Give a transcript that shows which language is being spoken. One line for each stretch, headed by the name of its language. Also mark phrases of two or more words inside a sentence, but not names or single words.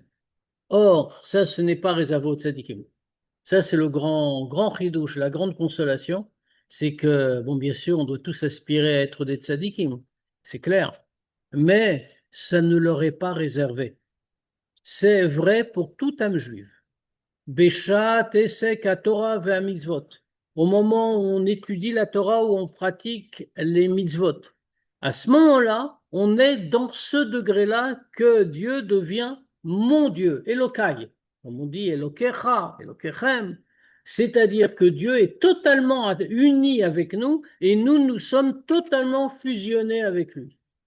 French: Or, ça, ce n'est pas réservé aux tzadikim. Ça, c'est le grand chidouche, la grande consolation, c'est que, bon, bien sûr, on doit tous aspirer à être des tzadikim, c'est clair, mais ça ne leur est pas réservé. C'est vrai pour toute âme juive.
Hebrew: בשעת עסק ה תורה ו מצוות.
French: Au moment où on étudie la Torah, où on pratique les mitzvot, à ce moment-là, on est dans ce degré-là que Dieu devient mon Dieu, Elokai. Comme on dit
Hebrew: אלוקיך, אלוקיכם.
French: C'est-à-dire que Dieu est totalement uni avec nous et nous sommes totalement fusionnés avec lui.